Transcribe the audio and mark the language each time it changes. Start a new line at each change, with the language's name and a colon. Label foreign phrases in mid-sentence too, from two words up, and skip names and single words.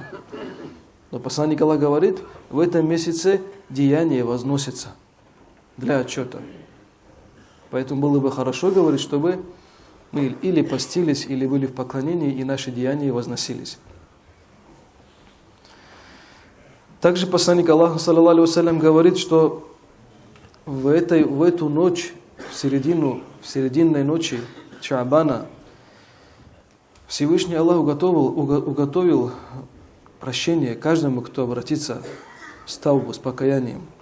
Russian: Но посланник Аллаха говорит, в этом месяце деяния возносятся для отчета. Поэтому было бы хорошо говорить, чтобы мы или постились, или были в поклонении, и наши деяния возносились. Также посланник Аллаха,
Arabic: صلى الله عليه وسلم,
Russian: говорит, что в эту ночь, в серединной ночи Шаабана, Всевышний Аллах уготовил прощение каждому, кто обратится с таубу, с покаянием.